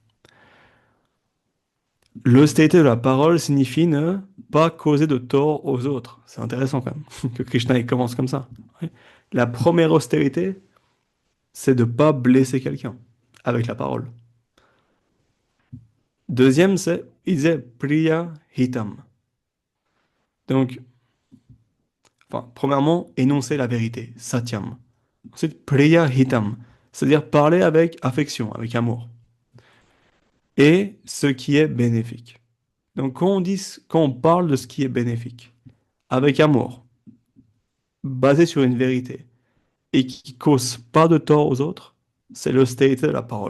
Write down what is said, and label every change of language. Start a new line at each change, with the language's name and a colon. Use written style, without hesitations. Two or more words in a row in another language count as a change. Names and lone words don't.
French: L'austérité de la parole signifie ne pas causer de tort aux autres. C'est intéressant quand même que Krishna il commence comme ça. Ouais. La première austérité, c'est de ne pas blesser quelqu'un avec la parole. Deuxième, il disait
Sanskrit: priya hitam.
French: Donc, enfin, premièrement, énoncer la vérité, satyam. Ensuite,
Sanskrit: priya hitam,
French: c'est-à-dire parler avec affection, avec amour. Et ce qui est bénéfique. Donc, quand on parle de ce qui est bénéfique, avec amour, basé sur une vérité et qui cause pas de tort aux autres, c'est l'austérité de la parole.